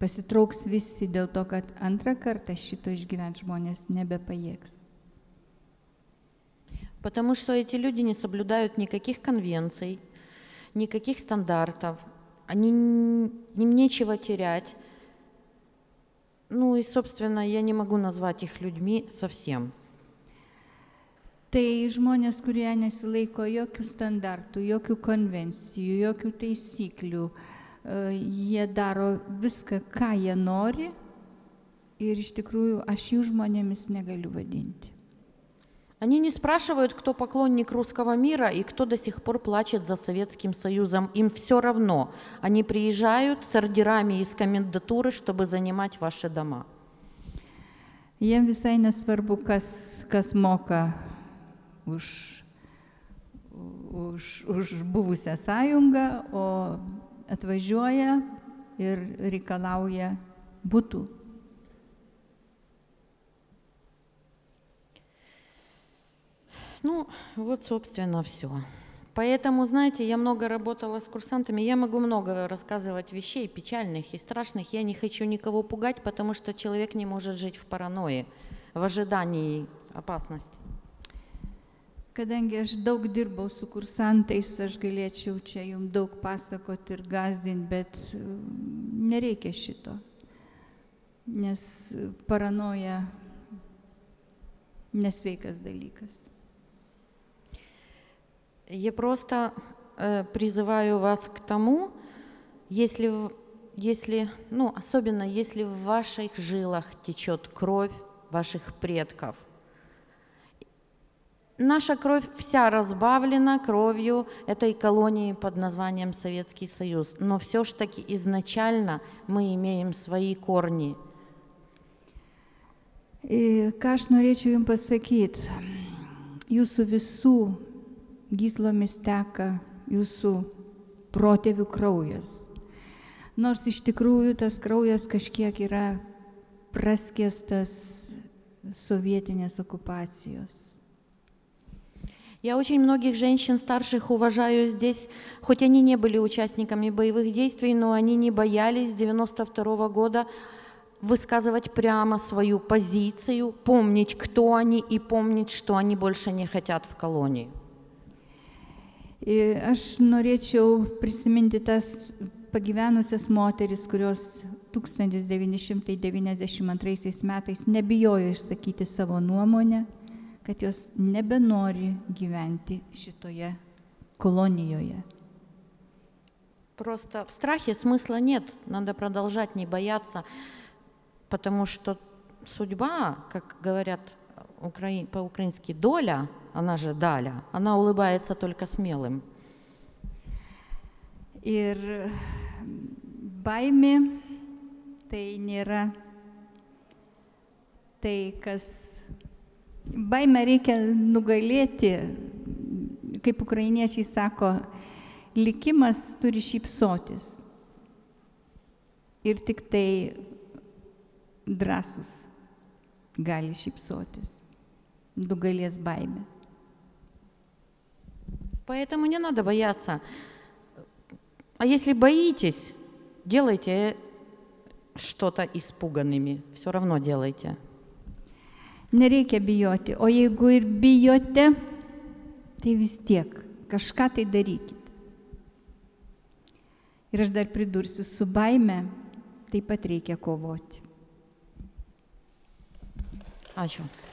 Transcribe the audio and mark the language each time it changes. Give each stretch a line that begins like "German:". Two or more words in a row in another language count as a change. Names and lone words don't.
Lithuanian: pasitrauks visi dėl to, kad antrą kartą šito išgyventi žmonės nebepajėgs.
Russian: Потому что эти люди не соблюдают никаких конвенций, никаких стандартов. Им нечего терять. Ну и, собственно, я не могу назвать их людьми совсем.
Lithuanian: Tai žmonės, kurie nesilaiko jokių standartų, jokių konvencijų, jokių taisyklių, jie daro viską, ką jie nori ir iš tikrųjų aš jų žmonėmis negaliu vadinti.
Russian: Они не спрашивают, кто поклонник русского мира и кто до сих пор плачет за Советским Союзом. Им все равно. Они приезжают с ордерами из комендатуры, чтобы занимать ваши дома.
Lithuanian: Jiem visai nesvarbu, kas moka už buvusią sąjungą, o atvažiuoja ir reikalauja butų.
Russian: Ну, вот, собственно, все. Поэтому, знаете, я много работала с курсантами, я могу много рассказывать вещей печальных и страшных. Я не хочу никого пугать, потому что человек не может жить в паранойи, в ожидании опасности.
Lithuanian: Kadangi aš daug dirbau su kursantais, aš galėčiau čia jums daug pasakoti ir gąsdinti, bet nereikia šito, nes paranoja nesveikas dalykas.
Russian: Я просто призываю вас к тому, особенно если в ваших жилах течет кровь ваших предков. Наша кровь вся разбавлена кровью этой колонии под названием Советский Союз, но все ж таки изначально мы имеем свои корни.
Lithuanian: Ką aš norėčiau jums pasakyti, jūsų visų gyslomis teka jūsų protėvių kraujas. Nors iš tikrųjų tas kraujas kažkiek yra praskiestas sovietinės okupacijos.
Russian: Я очень многих женщин старших уважаю здесь, хоть они не были участниками боевых действий, но они не боялись с 1992 года высказывать прямо свою позицию, помнить, кто они, и помнить, что они больше не хотят в колонии.
Lithuanian: Aš norėčiau prisiminti tas pagyvenusias moteris, kurios 1992 metais nebijojo išsakyti savo nuomonę, kad jos nebenori gyventi šitoje kolonijoje.
Russian: Просто в страхе смысла нет, надо продолжать не бояться, потому что судьба, как говорят по-украински, доля, она же Даля, она улыбается только смелым.
Lithuanian: Ir baimė tai nėra tai, kas... Baimę reikia nugalėti, kaip ukrainiečiai sako, likimas turi šypsotis. Ir tik tai drąsus gali šypsotis, nugalės baimę.
Russian: Поэтому не надо бояться. А если боитесь, делайте что-то испуганными. Все равно делайте.
Lithuanian: Nereikia bijoti, o jeigu ir bijote, tai vis tiek kažką tai darykite. Ir aš dar pridursiu, su baime taip pat reikia kovoti. Ačiū.